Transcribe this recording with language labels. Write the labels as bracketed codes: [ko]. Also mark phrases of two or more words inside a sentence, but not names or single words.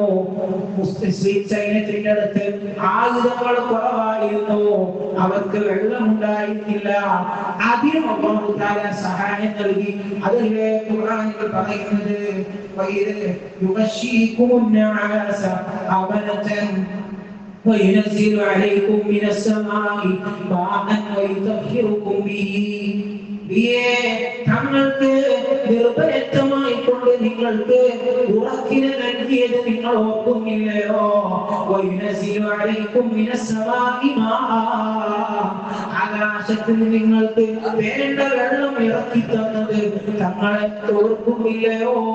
[ml] മുസ്ലിം സൈന്യത്തിന്റെ അടുത്ത് ആയുധങ്ങൾ കുറവായിരുന്നു. അവർക്ക് വെള്ളമുണ്ടായിരുന്നില്ല. അതിനും അല്ലാഹു തആല സഹായം നൽകി. അതല്ലേ ഖുർആനിൽ പറയുന്നത്, [ar] يغشيكم النعاس أمنة وينزل عليكم من السماء ماء ويطهركم به. [ml] തങ്ങൾക്ക് നിർഭയത്വമായി കൊണ്ട് നിങ്ങൾക്ക് ഉറക്കിനെ നൽകിയത് നിങ്ങൾ ഓർക്കുന്നില്ലയോ? ആകാശത്തിൽ നിങ്ങൾക്ക് വേണ്ട വെള്ളം ഇറക്കി തന്നത് തങ്ങളെ ഓർക്കുന്നില്ലയോ?